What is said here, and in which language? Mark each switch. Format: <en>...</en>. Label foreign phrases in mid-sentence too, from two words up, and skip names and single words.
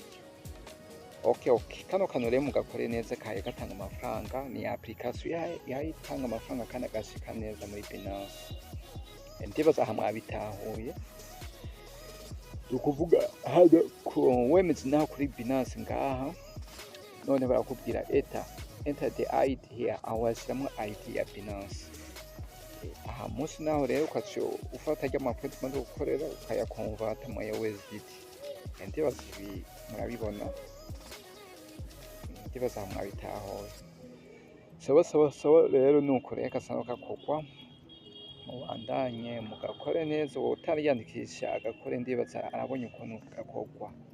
<rn>Okay, kano kantu rero mugakore neza kaye gatanga amafaranga, ni application yayitanga amafaranga kandi agashika neza muri Binance. Ndibaza aha mwabitahuye, ukuvuga hano wemeze naho kuri Binance ngaha, none barakubwira</rn> <en>enter the ID here,</en> <rn>aho washiramwo ID ya Binance. Aha munsi naho rero ukaca ufata ry'amapoints umaze gukorera ukayakonvata mu ya USDT. Ndibaza ibi murabibona, ndibaza aha mwabitahuye. Sawa rero nuko rero kasano kakogwa, mubandanye mugakore neza, uwo utariyandikisha agakore, ndibaza arabonye ukuntu gakogwa.</rn>